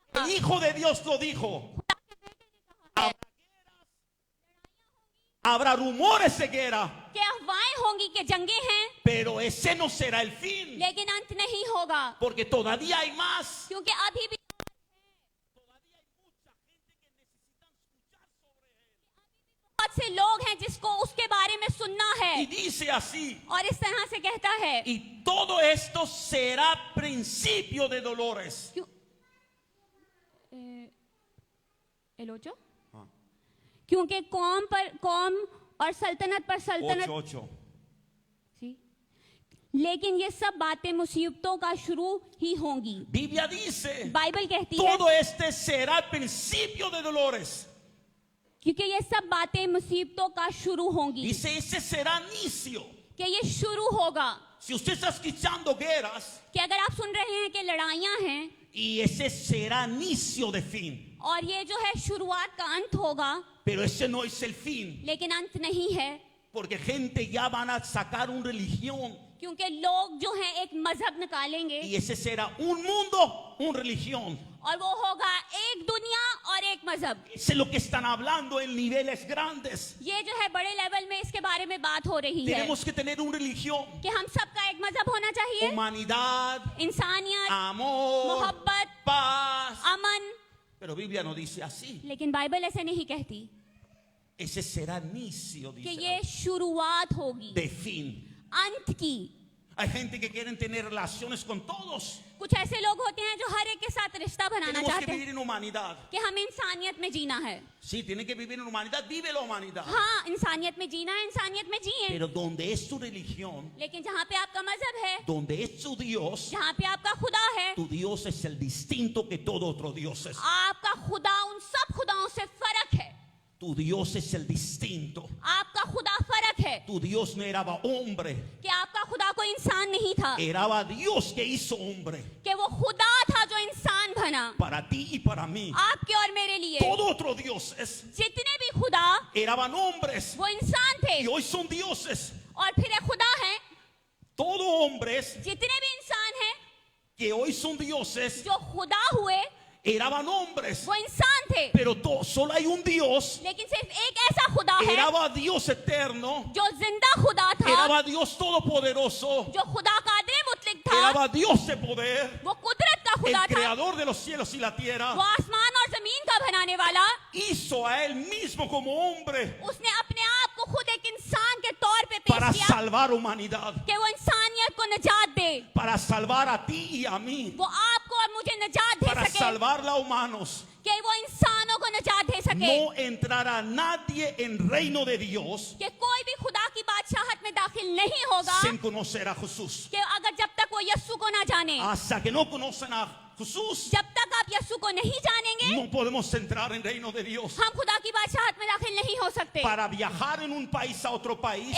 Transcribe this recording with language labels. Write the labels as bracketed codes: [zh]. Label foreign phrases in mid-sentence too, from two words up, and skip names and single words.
[es] Hijo de Dios lo dijo. [ur] خدا کے بیٹے نے کہا ہے [es] Habrá rumores de guerra, [ur] کہ افواہیں ہوں گی کہ جنگیں ہیں, [es] pero ese no será el fin, [ur] لیکن انت نہیں ہوگا, [es] porque todavía hay más. [ur] کیونکہ ابھی بھی [es] Todavía hay mucha gente que necesitan escuchar sobre él. [ur] بہت سے لوگ ہیں جس کو اس کے بارے میں سننا Y है, [es] dice así, [ur] اور اس طرح سے کہتا ہے [es] y todo esto será principio de dolores. [ur] کیوں ایلوچو हाँ। کیونکہ قوم پر قوم اور سلطنت پر سلطنت 8:8. جی، لیکن یہ سب باتیں مصیبتوں کا شروع ہی ہوں گی. [es] Biblia dice, [ur] بائبل کہتی ہے [es] todo este será el principio de dolores. [ur] کیونکہ یہ سب باتیں مصیبتوں کا شروع ہوں گی, [es] Dice, ese será inicio. [ur] کہ یہ شروع ہوگا, [es] Si usted está escuchando guerras, [ur] کہ اگر آپ سن رہے ہیں کہ لڑائیاں ہیں [es] y ese será inicio de fin. [ur] اور یہ جو ہے شروعات کا انت ہوگا, [es] Pero ese no es el fin, [ur] لیکن انت نہیں ہے, [es] porque gente ya van a sacar una religión [ur] کیونکہ لوگ جو ہیں ایک مذہب نکالیں گے [es] y ese será un mundo, una religión. [ur] اور وہ ہوگا ایک دنیا اور ایک مذہب. [es] Ese es lo que están hablando en niveles grandes. [ur] یہ جو ہے بڑے لیول میں اس کے بارے میں بات ہو رہی ہے [es] Tenemos que tener una religión, [ur] کہ ہم سب کا ایک مذہب ہونا چاہیے, [es] humanidad, [ur] इंसानियत, [es] amor, [ur] मोहब्बत, [es] paz. [ur] अमन, [es] Pero Biblia no dice así. [ur] لیکن بائبل ایسے نہیں کہتی [es] Ese será inicio, [ur] कि [es] dice, [ur] یہ شروعات ہوگی [es] de fin. [ur] انت کی. [es] Hay gente que quieren tener relaciones con todos. [ur] کچھ ایسے لوگ ہوتے ہیں جو ہر ایک کے ساتھ رشتہ بنانا [es] Tenemos que [ur] चाहते [es] vivir [ur] हैं [es] en humanidad. [ur] کہ ہمیں انسانیت میں جینا ہے. [es] Sí, tienen que vivir en humanidad. Vive la humanidad. [ur] ہاں، انسانیت میں جینا ہے، انسانیت میں جیے, [es] Pero donde es tu religión, [ur] لیکن جہاں پہ آپ کا مذہب ہے, [es] donde es tu Dios, [ur] جہاں پہ آپ کا خدا ہے, [es] tu Dios es el distinto que todo otro Dios es. [ur] آپ کا خدا ان سب خداؤں سے فرق ہے, [es] Tu Dios es el distinto. [ur] آپ کا خدا فرق ہے, [es] Tu Dios no era hombre, [ur] کہ آپ کا خدا کوئی انسان نہیں تھا, [es] era Dios que hizo hombre [ur] کہ وہ خدا تھا جو انسان بنا [es] para ti y para mí. [ur] آپ کے اور میرے لیے. [es] Todo otro Dios es, [ur] جتنے بھی خدا [es] eran hombres [ur] وہ انسان تھے [es] y hoy son dioses. [ur] اور پھر ایک خدا ہے, [es] Todos hombres [ur] جتنے بھی انسان ہیں [es] que hoy son dioses [ur] جو خدا ہوئے [es] eran hombres. [ur] وہ انسان تھے, [es] Pero solo hay un Dios. [ur] لیکن صرف ایک ایسا خدا ہے [es] Era Dios eterno. [ur] جو زندہ خدا تھا, [es] Era Dios todopoderoso. [ur] جو خدا قادر مطلق تھا, [es] Era Dios de poder. [ur] وہ قدرت کا El خدا تھا, [es] creador de los cielos y la tierra. [ur] وہ آسمان اور زمین کا بنانے والا. [es] Hizo a él mismo como hombre [ur] اس نے اپنے آپ کو خود ایک انسان کے طور پہ para پیش کیا [es] salvar humanidad. [ur] کہ وہ انسانیت کو نجات دے, [es] Para salvar a ti y a mí. [ur] وہ آپ کو اور مجھے نجات دے Para सके, [es] salvar a humanos. [ur] کہ وہ انسانوں کو نجات دے سکے, [es] No entrará nadie en reino de Dios [ur] کہ کوئی بھی خدا کی بادشاہت میں داخل نہیں ہوگا [es] sin conocer a Jesús. [ur] کہ اگر جب تک وہ یسو کو نہ جانے, [es] Hasta que no conocen a Jesús, [ur] جب تک آپ یسو کو نہیں جانیں گے, [es] no podemos entrar en reino de Dios. [ur] ہم خدا کی بادشاہت میں داخل نہیں ہو سکتے. [es] Para viajar en un país a otro país,